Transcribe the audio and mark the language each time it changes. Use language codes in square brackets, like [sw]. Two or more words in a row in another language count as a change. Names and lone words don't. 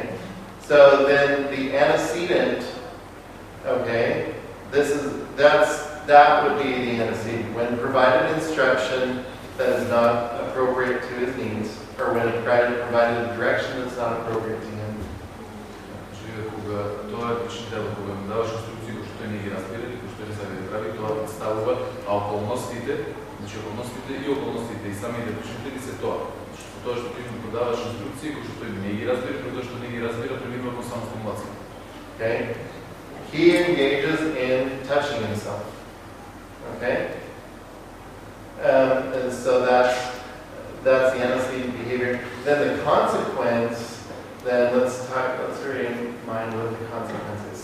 [en] So then the antecedent, okay, that would be the antecedent. When provided instruction that is not appropriate to his needs, or when provided a direction that's not appropriate to him. [mk] Кога тоа е учителот кога му даваш инструкции кои што не ги разбира и кои што не сака да прави, тоа ставува, а околностите и самите учители се тоа. Тоа што ти му подаваш инструкции кои што тој не ги разбира, тоа што не ги разбира, преминува кон самостимулација. [en] Okay? He engages in touching himself. Okay? And so that's the antecedent behavior. Then the consequence, then let's remind what the consequence is.